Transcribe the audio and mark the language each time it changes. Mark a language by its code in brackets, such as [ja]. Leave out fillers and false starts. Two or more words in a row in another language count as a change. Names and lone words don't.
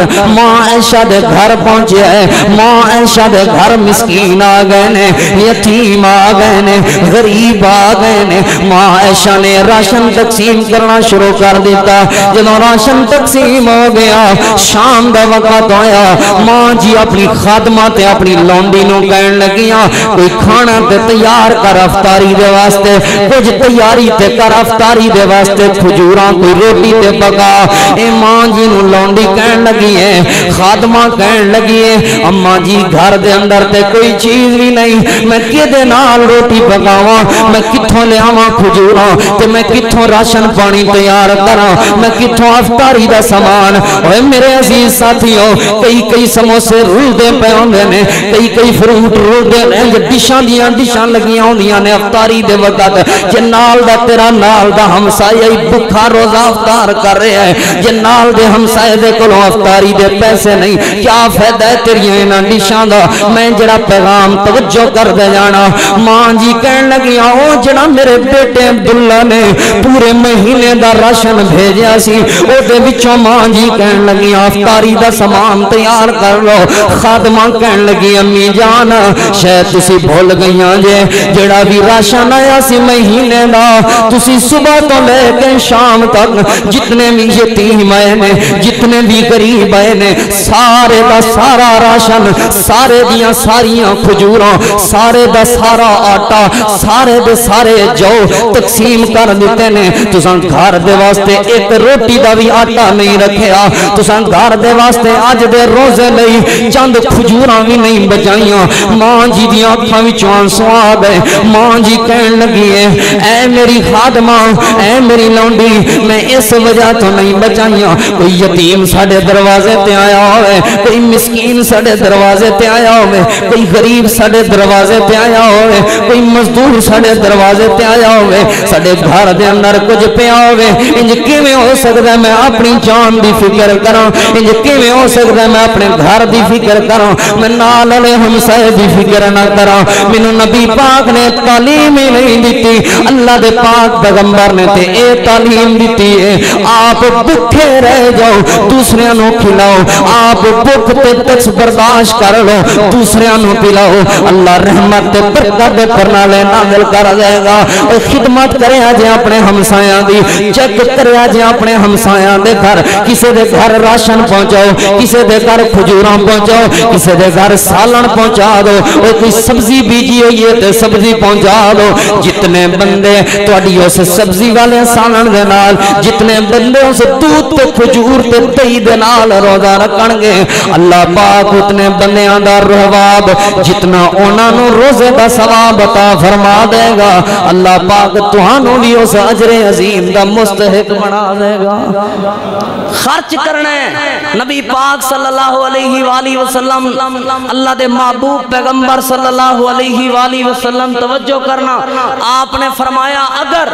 [pa] ماں عائشہ دے گھر پہنچے ہے ماں عائشہ دے گھر مسکین آ گئے نے یتیم آ گئے نے غریب آ گئے نے ماں عائشہ نے راشن تقسیم کرنا شروع کر دیتا جدو راشن تقسیم ہو گیا شام دا وقت آیا ماں جی اپنی خادمہ تے اپنی لونڈی نو کہن لگیاں کوئی کھانا تے تیار کر افطاری دے واسطے کچھ تیاری تے کر افطاری دے واسطے کھجوراں کوئی روٹی تے پکا اے ماں جی نو لونڈی کہن لگی ہے خادمہ کہن لگی ہے اماں جی گھر دے اندر تے کوئی چیز بھی نہیں میں کدے نال روٹی پکاواں میں کتھوں لے آواں کھجوراں تے میں کتھوں راشن پانی تیار کراں میں کتھوں افطاری دا سامان اوے میرے عزیز ساتھیو کئی سموسے رلدے پے ہوندے نے کئی فروٹ رلدے نے ڈشاں لگیاں ہوندیاں نے افطاری دے وقت جے نال دا تیرا نال دا ہمسایہ بھکھا روزہ افطار کر رہا ہے جے نال دے ہمسایہ دے کولوں افطاری دے پیسے نہیں کیا فائدہ ہے تیریاں انہاں ڈشاں دا میں جڑا پیغام توجہ کر دے جانا ماں جی کہن لگی او جڑا میرے بیٹے عبداللہ نے پورے مہینے دا راشن بھیجیا سی او دے وچوں ماں جی کہن لگی افطاری دا سامان تیار کر لو خادمہ کہن لگی امی جان شاید تسی بھول گئیاں جے جڑا بھی راشن آیا سی مہینے دا تسی صبح تو لے کے شام تک جتنے بھی یتیم آئے نے جتنے بھی غریب آئے نے سارے دا سارا راشن سارے دیاں ساریاں کھجوراں سارے دا سارا آٹا سارے دے سارے جو تقسیم کر دیتے نے تساں گھر دے واسطے ایک روٹی دا بھی آٹا نہیں رکھیا تساں گھر دے واسطے اج دے روزے لئی چند کھجوراں بھی نہیں بچائیاں ماں جی دیاں اکھاں وچوں آنسو آ گئے ماں جی کہن لگی ہے اے میری خادمہ اے میری لونڈی میں اس وجہ تو نہیں بچائیاں کوئی یتیم ساڈے دروازے تے آیا ہوئے کوئی مسکین ساڈے دروازے تے آیا ہوئے کوئی غریب ساڈے دروازے تے آیا ہوئے کوئی مزدور ساڈے دروازے تے آیا ہوئے ساڈے گھر دے اندر کچھ پیا ہوئے انج کیویں ہو سکدا ہے میں اپنی جان دی فکر کراں انج کیویں ہو سکدا ہے میں اپنے گھر دی فکر کراں میں نال والے ہمسائے دی فکر نہ کراں مینوں نبی پاک نے تعلیم ہی نہیں دتی اللہ دے پاک پیغمبر نے تے اے تعلیم دتی ہے آپ بھوکے رہ جاؤ دوسریاں نو کھلاؤ آپ بھوک تے تچ برداشت کر لو دوسریاں نو پلاؤ اللہ رحمت تے برکت دے پرنالے نازل کر دے گا او خدمت کرے جے اپنے ہمسایاں دی چیک کرے جے اپنے ہمسایاں دے گھر کسے دے گھر راشن پہنچاؤ کسے دے گھر کھجوراں پہنچاؤ کسے دے گھر سالن پہنچا دو او کوئی سبزی بیجی ہوئی ہے تے سبزی پہنچا دو جتنے بندے تواڈی اس سبزی والے سالن دے نال جتنے بندے اس دودھ تے کھجور تے دہی دے نال روزہ رکھن گے اللہ پاک اتنے بندیاں دا رواب جتنا انہاں نو روزے دا ثواب عطا فرما دے گا اللہ پاک تہانوں بھی اس اجر عظیم دا مستحق بنا دے گا خرچ کرنا ہے نبی پاک [ar] صلی اللہ علیہ وآلہ وسلم [pa] اللہ دے محبوب پیغمبر [ar] صلی اللہ علیہ وآلہ وسلم [pa] توجہ کرنا آپ نے فرمایا اگر